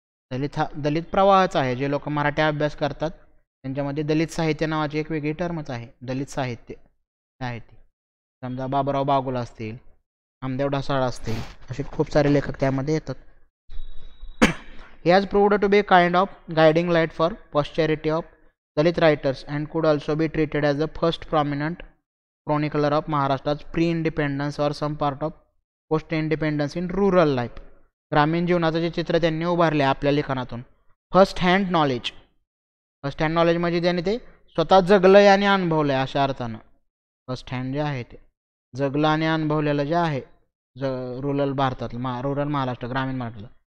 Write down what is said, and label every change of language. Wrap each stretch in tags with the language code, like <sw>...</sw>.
<mr>दलित प्रवाहच आहे. जे लोक मराठी अभ्यास करतात त्यांच्यामध्ये दलित साहित्य नावाची एक वेगळी टर्मच आहे. दलित साहित्य आहे ते. समजा बाबुराव बागुल असतील, नामदेव ढसाळ असतील, असे खूप सारे लेखक त्यामध्ये येतात.</mr> <en>He has proved to be a kind of guiding light for posterity of Dalit writers and could also be treated as the first prominent chronicler of Maharashtra's pre-independence or some part of post-independence in rural life.</en> <mr>ग्रामीण जीवनाचं जे चित्र त्यांनी उभारले आपल्या लेखनातून. First hand knowledge म्हणजे ज्यांनी ते स्वतः जगलंय आणि अनुभवलंय अशा अर्थानं. फर्स्ट हँड जे आहे ते जगलं आणि अनुभवलेलं जे आहे रुरल भारतातलं, रुरल महाराष्ट्र, ग्रामीण महाराष्ट्र.</mr>